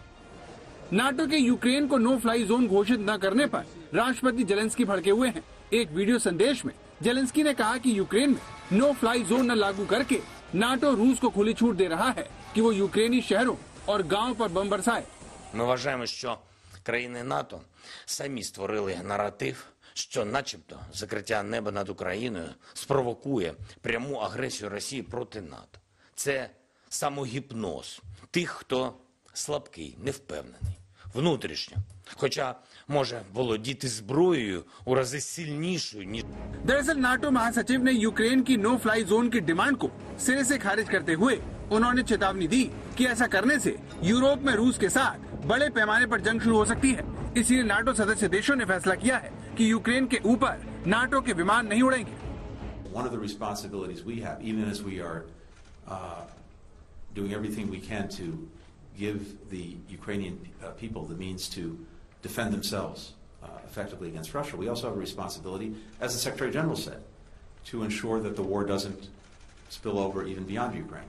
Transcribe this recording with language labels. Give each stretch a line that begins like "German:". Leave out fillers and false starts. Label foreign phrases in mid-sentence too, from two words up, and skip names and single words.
Hindi: नाटो के यूक्रेन को
English: no fly zone
Hindi: घोषित न करने पर राष्ट्रपति जेलेंस्की भड़के हुए हैं। एक वीडियो संदेश में जेलेंस्की ने कहा कि यूक्रेन में
English: no fly zone
Hindi: न लागू करके नाटो रूस को खुली छूट दे रहा है कि वो यूक्रेनी शहरों और गांव पर बम बरसाए।
Ukrainian: Ми вважаємо, що країни НАТО самі створили наратив, що начебто закриття неба над Україною спровокує пряму агресію Росії проти НАТО. Це самогіпноз тих, хто слабкий, невпевнений, внутрішньо. Хоча може володіти зброєю у рази сильнішою, ніж...
Hindi: दरअसल नाटो महासचिव ने यूक्रेन की
English: no fly zone
Hindi: की डिमांड को सिरे से खारिज करते हुए उन्होंने चेतावनी दी कि ऐसा करने से यूरोप में रूस के साथ बड़े पैमाने पर जंग शुरू हो सकती है। इसीलिए नाटो सदस्य देशों ने फैसला किया है कि यूक्रेन के ऊपर नाटो के विमान नहीं उड़ेंगे।
English: One of the responsibilities we have, even as we are doing everything we can to give the Ukrainian people the means to defend themselves effectively against Russia, we also have a responsibility, as the Secretary General said, to ensure that the war doesn't spill over even beyond Ukraine.